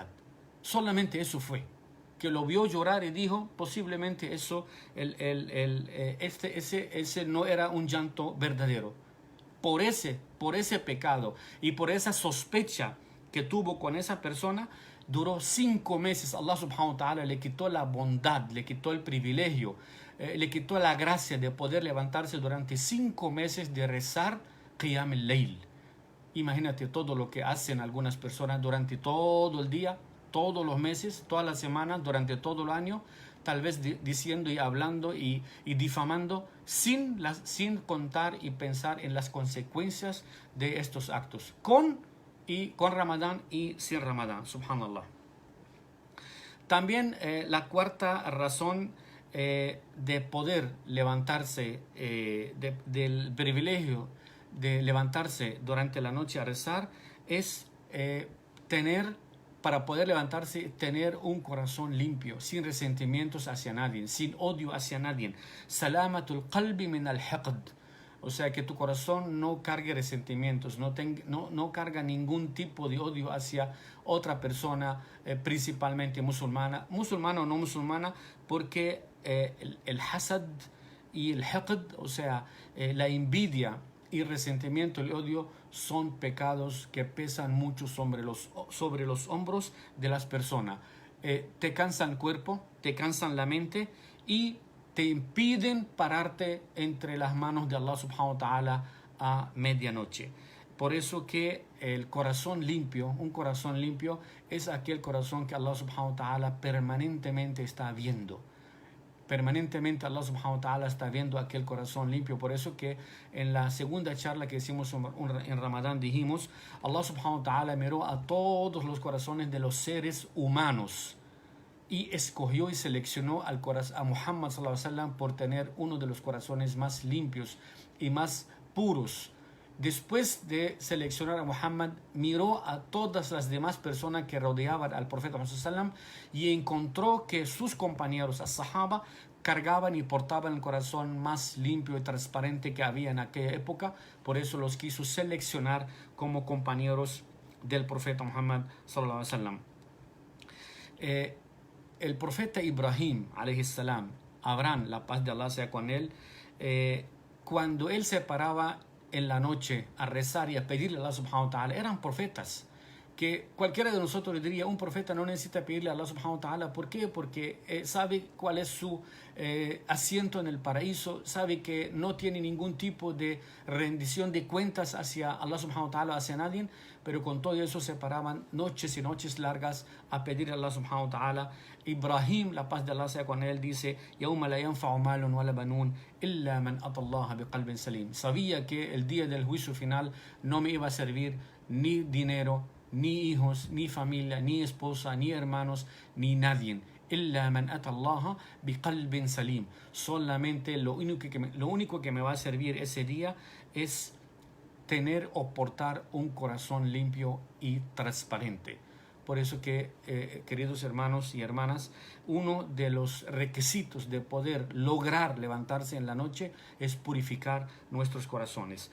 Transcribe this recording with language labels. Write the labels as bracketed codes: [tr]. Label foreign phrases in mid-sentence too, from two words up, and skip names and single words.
[es] Solamente eso fue, que lo vio llorar y dijo: posiblemente eso, ese no era un llanto verdadero. Por ese pecado y por esa sospecha que tuvo con esa persona, duró 5 meses. Allah [ar] سبحانه وتعالى [es] le quitó la bondad, le quitó el privilegio, le quitó la gracia de poder levantarse durante 5 meses de rezar [ar] قيام الليل. [es] Imagínate todo lo que hacen algunas personas durante todo el día, todos los meses, todas las semanas, durante todo el año, tal vez diciendo y hablando y difamando sin contar y pensar en las consecuencias de estos actos, con Ramadán y sin Ramadán, subhanallah. También la cuarta razón de poder levantarse, del privilegio de levantarse durante la noche a rezar, es para poder levantarse, tener un corazón limpio, sin resentimientos hacia nadie, sin odio hacia nadie. [ar] سلامة القلب من الحقد. [es] O sea, que tu corazón no cargue resentimientos, no carga ningún tipo de odio hacia otra persona, principalmente musulmana o no musulmana, porque el hasad y el hiqd, o sea, la envidia y resentimiento, el odio, son pecados que pesan mucho sobre los hombros de las personas. Te cansan el cuerpo, te cansan la mente y te impiden pararte entre las manos de Allah [ar] سبحانه وتعالى [es] a medianoche. Por eso que un corazón limpio es aquel corazón que Allah [ar] سبحانه وتعالى [es] permanentemente está viendo. permanentemente Allah [ar] سبحانه وتعالى [es] está viendo aquel corazón limpio. Por eso que en la segunda charla que hicimos en Ramadán dijimos, Allah [ar] سبحانه وتعالى [es] miró a todos los corazones de los seres humanos y escogió y seleccionó a Muhammad [ar] صلى الله عليه وسلم [es] por tener uno de los corazones más limpios y más puros. Después de seleccionar a Muhammad, miró a todas las demás personas que rodeaban al profeta Muhammad [ar] صلى الله عليه وسلم [es] y encontró que sus compañeros, as-sahaba, cargaban y portaban el corazón más limpio y transparente que había en aquella época. Por eso los quiso seleccionar como compañeros del profeta Muhammad [ar] صلى الله عليه وسلم. [es] El profeta Ibrahim, [ar] عليه السلام, [es] Abraham, la paz de Allah sea con él, cuando él se paraba en la noche a rezar y a pedirle a Allah [ar] سبحانه وتعالى, [es] eran profetas. Que cualquiera de nosotros le diría, un profeta no necesita pedirle a Allah [ar] سبحانه وتعالى. [es] ¿Por qué? Porque sabe cuál es su asiento en el paraíso, sabe que no tiene ningún tipo de rendición de cuentas hacia Allah [ar] سبحانه وتعالى, [es] hacia nadie, pero con todo eso se paraban noches y noches largas a pedirle a Allah [ar] سبحانه وتعالى. [es] Ibrahim, la paz de Allah sea con él, dice, [ar] يَوْمَ لَا يَنْفَعُ مَالٌ وَلَا بَنُونَ إِلَّا مَنْ أَتَى اللَّهَ بِقَلْبٍ سَلِيمٍ. [es] Sabía que el día del juicio final no me iba a servir ni dinero, ni hijos, ni familia, ni esposa, ni hermanos, ni nadie. [ar] إِلَّا مَنْ أَتَى اللَّهَ بِقَلْبٍ سَلِيمٍ. [es] Solamente lo único que me va a servir ese día es tener o portar un corazón limpio y transparente. Por eso que, queridos hermanos y hermanas, uno de los requisitos de poder lograr levantarse en la noche es purificar nuestros corazones.